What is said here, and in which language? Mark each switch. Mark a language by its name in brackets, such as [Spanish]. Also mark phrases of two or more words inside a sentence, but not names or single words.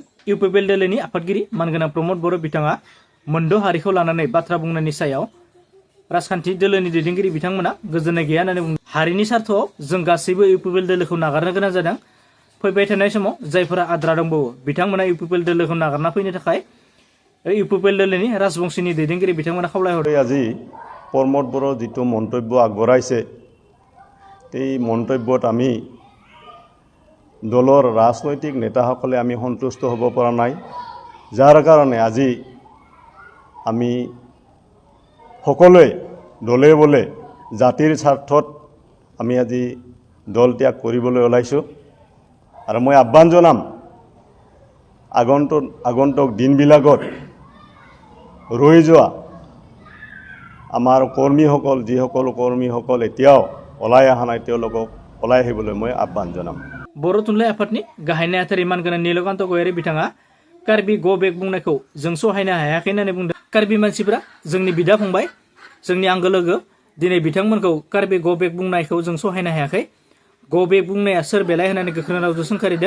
[Bodo] इउपिपिएल दोलोनि आफादगिरि मानगोनां प्रमद बर' बिथाङा मोनद' हारिखौ लानानै बाथ्रा बुंनायनि सायाव राजखान्थि दोलोनि दैदेनगिरि बिथांमोना गोजोननाय गैया होननानै बुंदों। हारिनि स्वार्थआव जों गासैबो इउपिपिएल दोलोखौ नागारनो गोनां जादों। फैबाय थानाय समाव जायफोरा आद्रा दंबावो बिथांमोना इउपिपिएल दोलोखौ नागारना फैनो थाखाय इउपिपिएल दोलोनि राजबंशीनि दैदेनगिरि बिथांमोना खावलायहरदों। [Assamese] আজি प्रमद बर' जितु मन्तव्य আগবঢ়াইছে এই মন্তব্যত আমি দলৰ ৰাজনৈতিক নেতাসকলে আমি সন্তুষ্ট হ'ব পৰা নাই, যাৰ কাৰণে আজি আমি সকলোৱে দলে বলে জাতিৰ স্বাৰ্থত আমি আজি দল ত্যাগ কৰিবলৈ ওলাইছোঁ। আৰু মই আহ্বান জনাম আগন্তুক দিনবিলাকত ৰৈ যোৱা আমাৰ কৰ্মীসকল, যিসকল কৰ্মীসকল এতিয়াও ওলাই অহা নাই তেওঁলোকক ওলাই আহিবলৈ মই আহ্বান জনাম। [Bodo] बर' थुनलाइ आफादनि गाहाय नेहाथारि मानगोनां नीलकान्त गयारी बिथाङा कार्बि [English] go back [Bodo] बुंनायखौ जों सहायनो हायाखै होननानै बुंदों। कार्बि मानसिफोरा जोंनि बिदा फंबाय, जोंनि आंगो लोगो, दिनै बिथांमोनखौ कार्बि [English] go back [Bodo] बुंनायखौ जों सहायनो हायाखै। [English] go back [Bodo] बुंनाया सोर बेलाय होननानै गोख्रों रावजों सोंखारिदों।